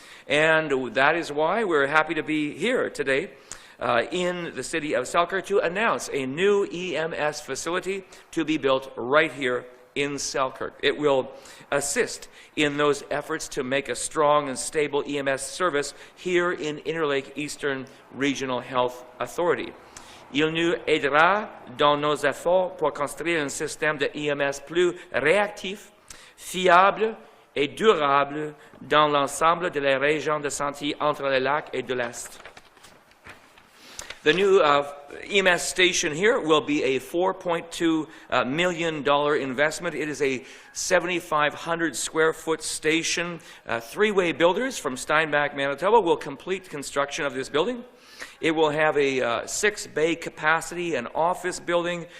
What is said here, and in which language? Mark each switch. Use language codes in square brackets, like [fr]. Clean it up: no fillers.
[en] And that is why we're happy to be here today in the city of Selkirk to announce a new EMS facility to be built right here in Selkirk. It will assist in those efforts to make a strong and stable EMS service here in Interlake Eastern Regional Health Authority. [fr] Il nous aidera dans nos efforts pour construire un système de EMS plus réactif, fiable et durable dans l'ensemble de la région de santé entre les lacs et de l'Est. [en] The new EMS station here will be a $4.2 million investment. It is a 7,500 square foot station. Three-way builders from Steinbach, Manitoba will complete construction of this building. It will have a 6-bay capacity, an office building.